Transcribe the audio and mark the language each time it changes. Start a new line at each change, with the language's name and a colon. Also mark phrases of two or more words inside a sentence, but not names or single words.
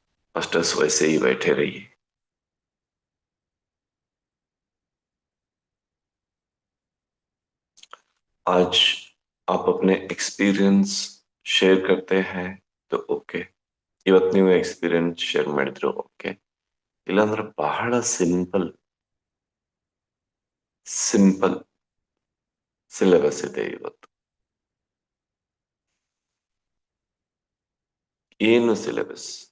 Hindi: मास्टर्स वैसे ही बैठे रहिए। आज आप अपने एक्सपीरियंस ಶೇರ್ करते हैं तो
Kannada: ಓಕೆ, ಇವತ್ತು ನೀವು
English: experience share
Kannada: ಮಾಡಿದ್ರು ಓಕೆ, ಇಲ್ಲಾಂದ್ರೆ ಬಹಳ
English: simple simple syllabus
Kannada: ಇದೆ ಇವತ್ತು. ಏನು ಸಿಲೆಬಸ್?